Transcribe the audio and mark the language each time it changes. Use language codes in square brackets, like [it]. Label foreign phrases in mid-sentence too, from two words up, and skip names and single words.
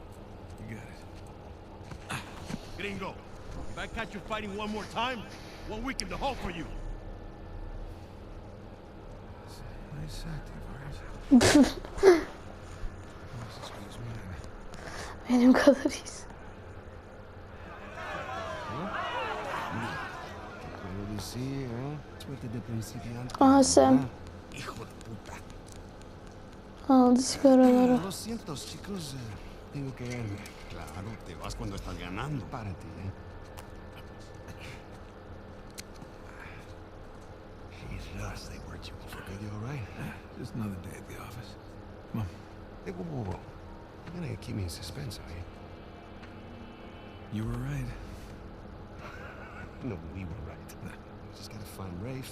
[en] You got it. Gringo, if I catch you fighting one more time, 1 week in the hole for you. Nice active, right? Excuse me. [tr] Benim kadar iyisin. Aha Sam. [es] Hijo de puta. [tr] Aldı sigaraları. [es] Lo siento, chicos. Tengo que irme. Claro, te vas cuando estás ganando. Párate, [en] Jesus, they worked you over good. You all right? Just another day at the office. Come on. Hey, whoa, whoa, whoa. You're gonna keep me in suspense, are you? You were right. No, we were right. Just gotta find Rafe.